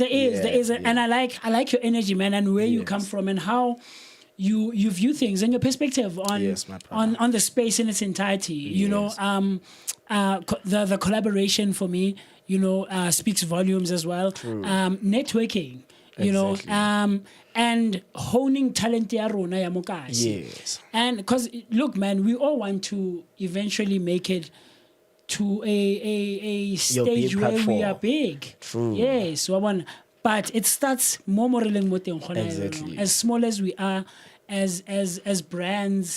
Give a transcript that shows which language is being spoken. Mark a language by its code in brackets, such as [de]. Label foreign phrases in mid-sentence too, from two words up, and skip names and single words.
[en] There is, and I like your energy, man, and where you come from and how you view things and your perspective on the space in its entirety. The collaboration for me, speaks volumes as well. Networking, and honing talent [tn] ya rona ya mokasi. [en] Yes. And because look, man, we all want to eventually make it to a stage where we are big. True. Yes, but but it starts more Exactly. as small as we are, as brands,